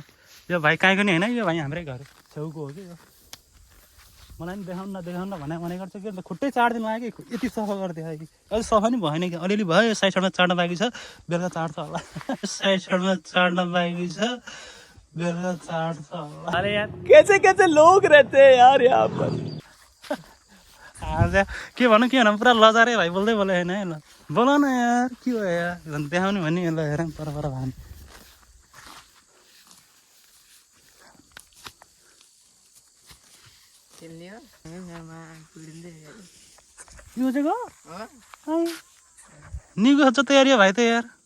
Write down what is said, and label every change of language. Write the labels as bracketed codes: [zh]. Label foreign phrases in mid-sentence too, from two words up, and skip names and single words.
[ne] यो भाइ कहीँको नि होइन, यो भाइ हाम्रै घर छेउको हो कि यो। मलाई पनि देखाउन भने गर्छ कि खुट्टै चाड्दिनु लाग्यो कि यति सफा गरिदियो कि अझै सफा नि भएन कि, अलिअलि भयो। साइड साइडमा चाड्न बाँकी छ, बेलुका चाड्छ होला। साइड साइडमा चाड्न बाँकी छ, बेलुका चाड्छ होला। [hi] अरे यार कैसे लोग रहते हैं यार यहाँ पर। [ne] आज के भनौँ पुरा लजारे भाइ बोल्दै होइन है। ल बोल न यार, के हो यार देखाउने भने ल हेर पर भान। निको छ त यार यो भाइ त यार।